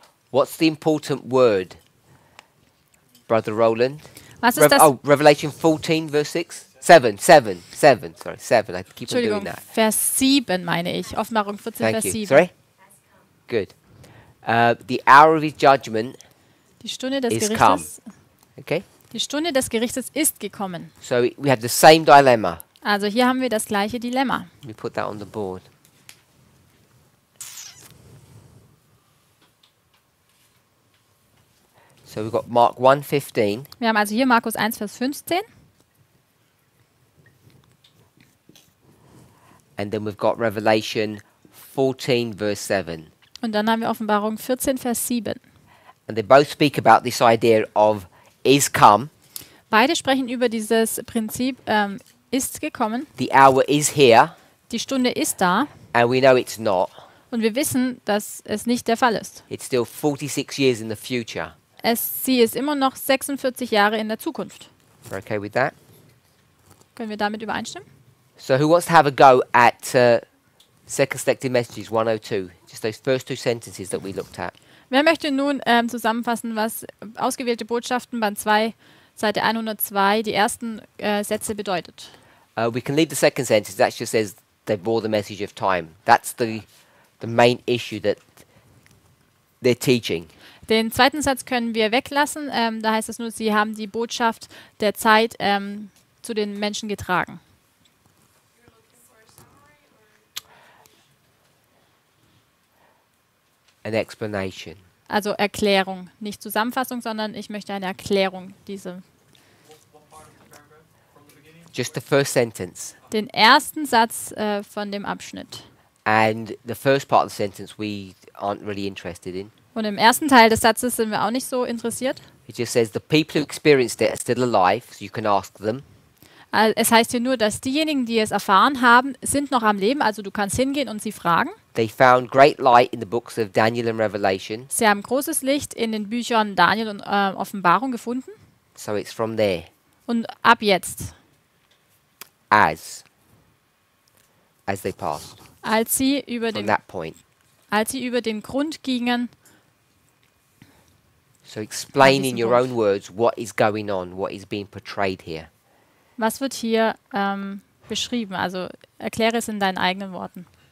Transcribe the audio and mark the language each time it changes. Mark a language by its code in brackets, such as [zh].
[en] What's the important word, Brother Roland? [de] Was ist das? [en] Revelation 14, verse 6? 7. Sorry, 7. I keep on doing [de] Entschuldigung, [en] that. [de] Vers 7 meine ich. Offenbarung 14, [en] Thank [de] Vers [en] you. Sorry? Good. The hour of his judgment [de] Die Stunde des [en] is [de] Gerichtes. [en] Okay? [de] Die Stunde des Gerichtes ist gekommen. [en] So we have the same dilemma. [de] Also hier haben wir das gleiche Dilemma. [en] Let me put that on the board. So we've got Mark 1:15. [de] Wir haben also hier Markus 1, Vers 15. [en] And then we've got Revelation 14, verse 7. [de] Und dann haben wir Offenbarung 14, Vers 7. [en] And they both speak about this idea of is come, [de] Beide sprechen über dieses Prinzip, ist gekommen, [en] the hour is here, [de] die Stunde ist da [en] and we know it's not. [de] und wir wissen, dass es nicht der Fall ist. [en] It's still 46 years in the future. [de] Sie ist immer noch 46 Jahre in der Zukunft. [en] We're okay with that? [de] Können wir damit übereinstimmen? [en] So who wants to have a go at Second Selected Messages 102? Just those first two sentences that we looked at. [de] Wer möchte nun zusammenfassen, was ausgewählte Botschaften Band 2, Seite 102, die ersten Sätze bedeutet? [en] We can leave the second sentence. That just says they bore the message of time. That's the main issue that they're teaching. [de] Den zweiten Satz können wir weglassen. Da heißt es nur, sie haben die Botschaft der Zeit zu den Menschen getragen. [en] You're looking for a summary or An explanation. [de] Also Erklärung, nicht Zusammenfassung, sondern ich möchte eine Erklärung diese. [en] What part of the paragraph from the beginning? Just the first sentence. [de] Den ersten Satz von dem Abschnitt. [en] And the first part of the sentence we aren't really interested in. [de] Und im ersten Teil des Satzes sind wir auch nicht so interessiert. [en] It just says the people who experienced it are still alive, so you can ask them. [de] Es heißt hier nur, dass diejenigen, die es erfahren haben, sind noch am Leben. Also du kannst hingehen und sie fragen. [en] They found great light in the books of Daniel and Revelation, [de] Sie haben großes Licht in den Büchern Daniel und Offenbarung gefunden. [en] so it's from there. [de] Und ab jetzt, [en] As they passed. [de] als sie über [en] From [de] den, [en] that point. [de] als sie über den Grund gingen, [en] So explain [de] diesem [en] in your [de] Punkt. [en] own words what is going on, what is being portrayed here. [de] was wird hier beschrieben? Also erkläre es in deinen eigenen Worten.